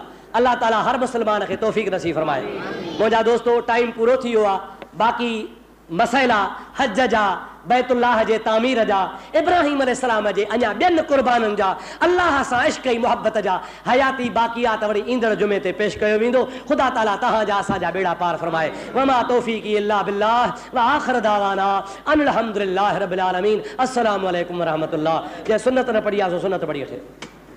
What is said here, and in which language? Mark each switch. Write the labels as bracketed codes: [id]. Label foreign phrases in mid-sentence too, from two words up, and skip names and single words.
[sd] अल्लाह ताला हर मुसलमान खे तौफ़ीक़ नसीब फरमाए। मुंहिंजा दोस्तो टाइम पूरो थी वियो आहे बाक़ी मसइला हज जा बैतुल्लाह जे तामीर जा, इब्राहिम अलैहिस्सलाम जे अञा ॿियनि कुर्बाननि जा, अल्लाह सां इश्क ऐं मुहबत जा हयाती बाक़ियात वरी ईंदड़ जुमे ते पेश कयो वेंदो। ख़ुदा ताला तव्हांजा असांजा बेड़ा पार फरमाए। [ar] وما توفيقي إلا بالله وآخر دعوانا أن الحمد لله رب العالمين. السلام عليكم ورحمة الله. [sd] जे सुन्नत न पढ़ी आहे सो सुन्नत पढ़ी वठे।